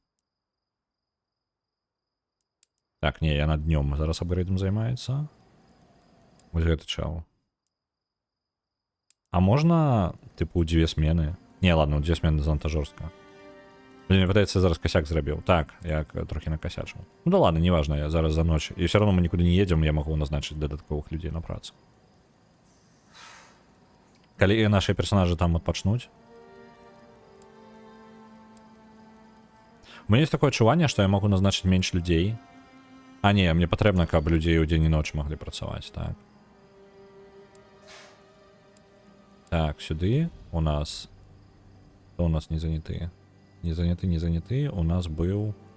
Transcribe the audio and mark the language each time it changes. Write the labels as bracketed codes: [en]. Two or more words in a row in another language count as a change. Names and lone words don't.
[be] Так, не, я над днём зараз апгрейдам займаецца. Вось гэты чал. А можна, типу, 2 смены? Не, [ru] ладно, 2 смены [be] занадта жорстка. Мне падаецца, зараз косяк зрабіў. Так, я трохі накосячыў. [ru] Ну да ладно, неважно, [be] я зараз за ноч. І [ru] все равно [be] мы нікуды не едзем, я магу назначыць дадатковых людзей на працу. Калі наши персонажы там адпачнуць. [ru] У меня есть такое [be] адчуванне, што я магу назначыць менш людзей. А не, мне патрэбна, каб людзей у дзень і ноч маглі працаваць, так. Так, сюды у нас... Хто у нас не заняты? Не заняты. У нас быў...